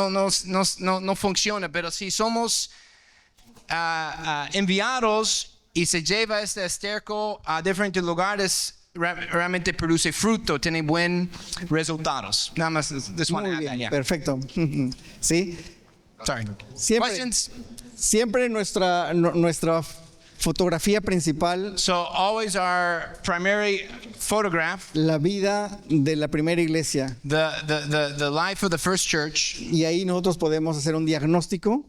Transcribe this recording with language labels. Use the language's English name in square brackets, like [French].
[Spanish] No funciona. Pero si somos enviados y se lleva este estiércol a diferentes lugares, realmente produce fruto, tiene buen resultados. Nada más, [English] this one. [Spanish] Muy bien, [English] Yeah. [Spanish] perfecto. ¿Sí? [English] Sorry. [Spanish] Siempre, [English] Questions? [Spanish] siempre nuestra fotografía principal, [English] So always our primary photograph, [Spanish] la vida de la primera iglesia. [English] the life of the first church. [Spanish] Y ahí nosotros podemos hacer un diagnóstico